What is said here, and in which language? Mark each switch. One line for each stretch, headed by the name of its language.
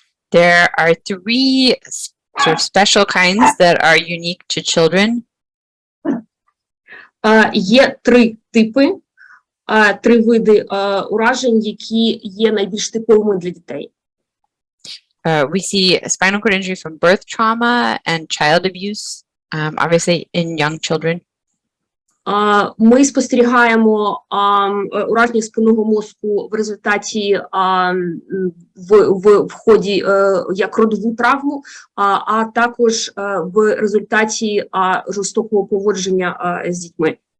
English: There are three sort of special kinds that are unique to children.
Ukrainian: Є три типи, три види уражень, які є найбільш типовими для дітей.
English: We see spinal cord injury from birth trauma and child abuse, obviously in young children.
Ukrainian: Ми спостерігаємо ураження спинного мозку в результаті в ході як родову травму, а також в результаті жорстокого поводження з дітьми.